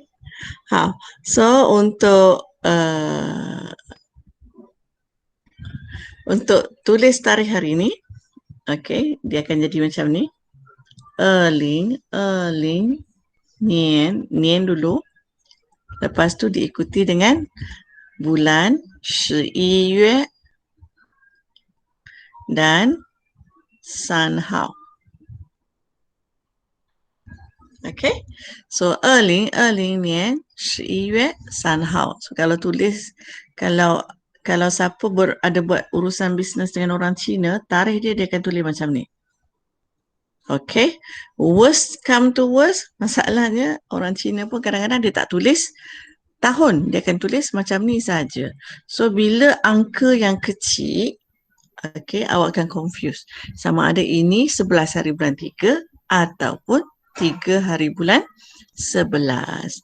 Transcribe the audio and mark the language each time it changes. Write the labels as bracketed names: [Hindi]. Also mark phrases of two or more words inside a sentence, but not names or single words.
[Malay] So untuk tulis tarikh hari ni, okey, dia akan jadi macam ni. [Chinese] 二零，年 [Malay] dulu. Lepas tu diikuti dengan bulan, 11 月 dan 3号. [English] Okay, so [Chinese] 2020年11月3号. [Malay] So kalau tulis, kalau siapa ada buat urusan bisnes dengan orang Cina, tarikh dia akan tulis macam ni. [English] Okay, worst come to worst, [Malay] masalahnya orang Cina pun kadang-kadang dia tak tulis tahun, dia akan tulis macam ni saja. So bila angka yang kecil, okay, awak akan confuse. Sama ada ini 11 hari bulan 3 ataupun 3 hari bulan 11.